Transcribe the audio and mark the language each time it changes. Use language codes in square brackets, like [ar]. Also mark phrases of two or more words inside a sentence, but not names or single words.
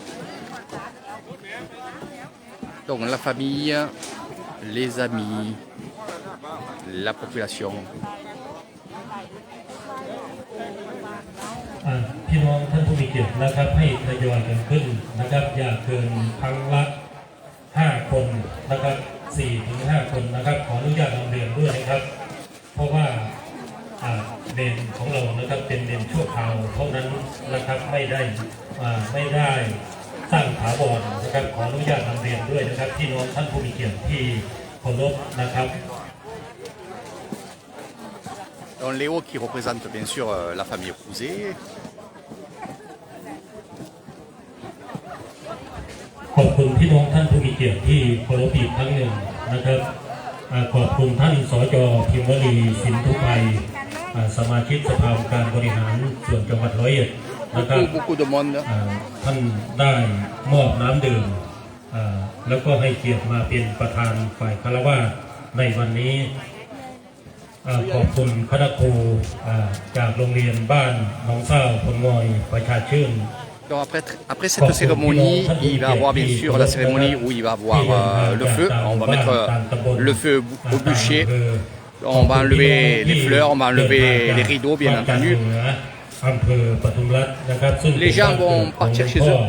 [fr] Donc la famille, les amis, la population. [th] พี่น้องท่านผู้มีเกียรตินะครับให้ทยอยกันขึ้นนะครับอย่าเกินครั้งละ5 คนนะครับ4 ถึง 5 คนนะครับขออนุญาตนำเรียนด้วยนะครับเพราะว่าเด่นของเรานะครับเป็นเด่นชั่วคราวเท่านั้นนะครับไม่ได้สร้างถาวรนะครับขออนุญาตนำเรียนด้วยนะครับพี่น้องท่านผู้มีเกียรติที่เคารพนะครับ [fr] Donc Léo qui représente bien sûr la famille Crouzet. [th] ขอบคุณพี่น้องท่านผู้มีเกียรติที่เคารพอีกครั้งหนึ่งนะครับขอบคุณท่านสจ. พิมวลีสินทุไพสมาชิกสภาองค์การบริหารส่วนจังหวัดร้อยเอ็ดนะครับท่านได้มอบน้ำดื่มแล้วก็ให้เกียรติมาเป็นประธานฝ่ายคารวะในวันนี้ขอบคุณคณะครูจากโรงเรียนบ้านหนองเศร้าพลงอยประชาชื่น [fr] Donc après cette cérémonie, il va y avoir bien sûr la cérémonie où il va avoir le feu. On va mettre le feu au bûcher. On va enlever les fleurs, on va enlever les rideaux bien entendu. Les gens vont partir chez eux.